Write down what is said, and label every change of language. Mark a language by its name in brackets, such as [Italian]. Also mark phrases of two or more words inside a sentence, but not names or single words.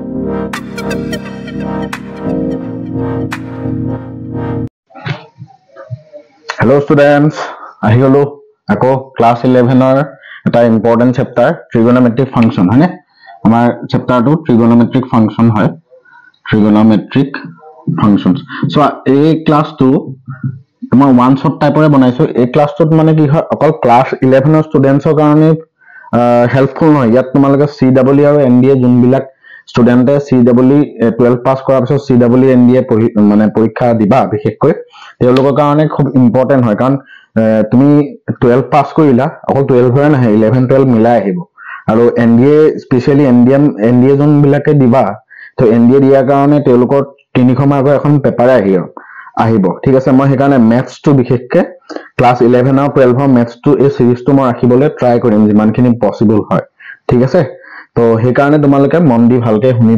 [English] Hello students, [Assamese] আহি গলো আকৌ class 11 ৰ এটা [English] important chapter trigonometric function [Assamese] হানে আমাৰ chapter to [English] trigonometric function [Assamese] hoy [English] trigonometric functions [Assamese] so a class 2 amar [English] one shot [Assamese] type ore banaisu a class 2 mane ki hoy akol class 11 or students or karone helpful hoy yat tumalage CW aru NDA jun bilak student CW 12 pass kora piso CW NDA মানে পরীক্ষা দিবা বিশেষকৈ তেওঁলোকৰ কাৰণে খুব ইম্পৰ্টেন্ট হয় কাৰণ তুমি 12 পাস কৰিলা অকল 12 হয় নহয় 11 12 মিলাই আহিব আৰু NDA স্পেশালি NDA জন বিলাকে দিবা তো NDA দিয়াৰ কাৰণে তেওঁলোকৰ 300 মাৰ্কৰ এখন পেপাৰ আহিব ঠিক আছে মই সেইকাৰণে ম্যাথছ টু বিশেষকৈ ক্লাস 11 আৰু 12 ম্যাথছ টু এই সিৰিজটো মই ৰাখিবলৈ ট্ৰাই কৰিম যিমানখিনি পসিবল হয় ঠিক আছে তো সেই কাৰণে তোমালোকে মন দি ভালকে শুনিবা